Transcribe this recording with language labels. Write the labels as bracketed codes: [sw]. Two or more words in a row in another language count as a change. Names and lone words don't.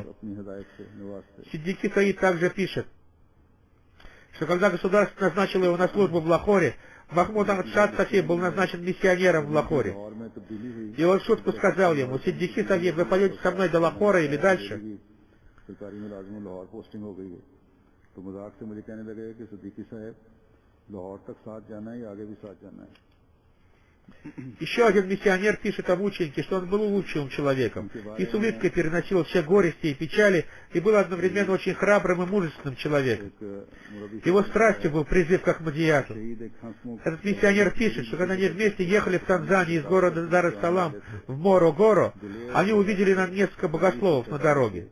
[ru] Сиддики Саид также пишет, что когда государство назначило его на службу в Лахоре, Махмуд Ахмад Шад Сахиб был назначен миссионером в Лахоре. И он в шутку сказал ему: «Сиддики Сахиб, вы пойдете со мной до Лахора или дальше?» [ur] تو مذاق سے مجھے کہنے لگے کہ صدیقی صاحب لاہور تک ساتھ جانا ہے یا آگے بھی ساتھ جانا ہے. [ru] Еще один миссионер пишет о мученике, что он был улучшенным человеком и с улыбкой переносил все горести и печали, и был одновременно очень храбрым и мужественным человеком. Его страстью был призыв к Ахмадияту. Этот миссионер пишет, что когда они вместе ехали в Танзании из города Дар-эс-Салам в Моро-Горо, они увидели несколько богословов на дороге.